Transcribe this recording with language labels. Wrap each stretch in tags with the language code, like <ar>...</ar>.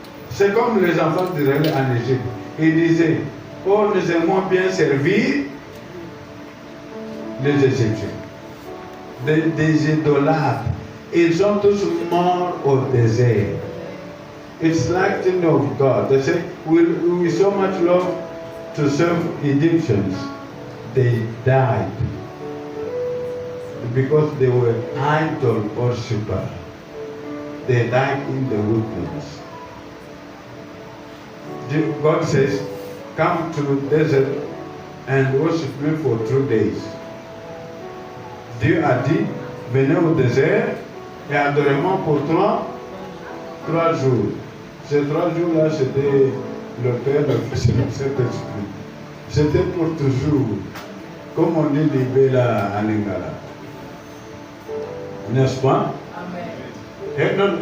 <fr>C'est comme les enfants d'Israël en Égypte. Ils disaient, oh, nous aimons bien servir les Égyptiens. Des idolâtres. Ils sont tous morts au désert.</fr> <en>It's like the of God. They say, we so much love to serve Egyptians. They died because they were idol worshippers. They died in the wilderness. God says, come to the desert and worship me for 3 days.</en> <fr>Dieu a dit, venez au désert et adorez-moi pour 3 jours. Ces 3 jours-là, c'était le Père, le Fils et le Saint-Esprit. C'était pour toujours. Comme on dit Libéla en Lingala. N'est-ce pas? Amen.</fr>